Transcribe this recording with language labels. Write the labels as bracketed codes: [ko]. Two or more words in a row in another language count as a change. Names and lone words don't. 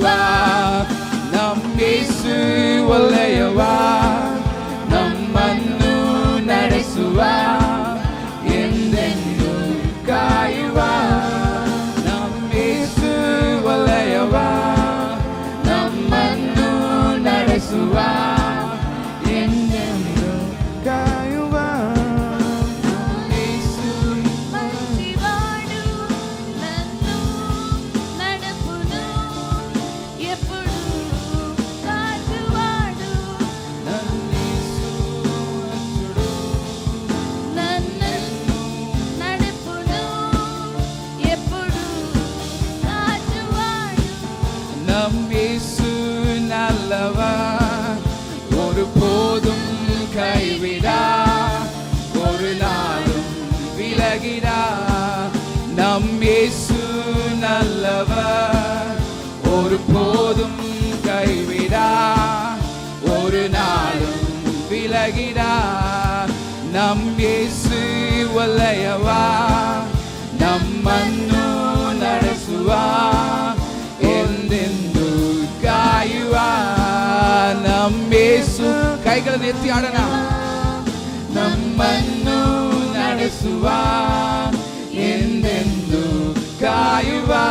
[kn] ನಮ್ಮೇಸು ಒಳ್ಳೆಯವ, ನಮ್ಮನ್ನು ನಡೆಸುವ, ಎಂದೆಂದು ಕಾಯುವ. ನಮ್ಮೇಸು ಒಳ್ಳೆಯವ, ನಮ್ಮನ್ನು ನಡೆಸುವ, ಎಂದೆಂದು ಕಾಯುವ. ಯೇಸು [te] మంచివాడు, నన్ను నడుపును, ఎప్పుడు కాచువాడు. నన్నేసు అచ్చుడు, నన్ను నడుపును, ఎప్పుడు కాచువాడు. [ta] நம்மேசு நல்லவா, ஒரு போதும் கைவிடா, ஒரு நாளும் விலகிடா. நம்மேசு நல்லவா, ஒரு போதும் கைவிடா, ஒரு நாளும் விலகிடா. [kn] நம்மேசு ಒಳ್ಳೆಯವಾ, ನಮ್ಮನ್ನು ನಡೆಸುವ, ಎಂದೆಂದು ಕಾಯುವ. ನಮ್ಮೇಸು ಕೈಗಳನ್ನು ಎತ್ತಿ ಆಡೋಣ. ನಮ್ಮನ್ನು ನಡೆಸುವ, ಎಂದೆಂದು ಕಾಯುವ.